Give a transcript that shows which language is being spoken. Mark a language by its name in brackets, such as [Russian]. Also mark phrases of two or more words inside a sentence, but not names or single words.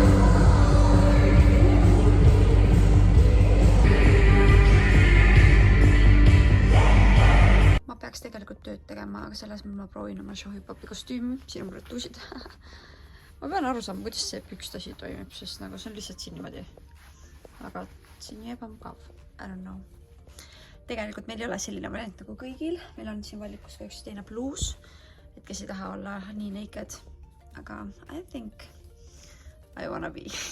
[Estonian] Ma peaks tegelikult tööd tegema, aga selles ma proovin oma showhip-hopi kostüümi. Siin on mul tuusid. Ma pean aru saama, kuidas see pükstasi toimib, sest nagu see on lihtsalt siin niimoodi. Aga see on nii ebamugav. [English] I don't know. [Estonian] Tegelikult meil ei ole selline variant nagu kõigil. Meil on siin valikus ka üks teine bluus, et kes ei taha olla nii naked. [English] Aga I think I wanna be.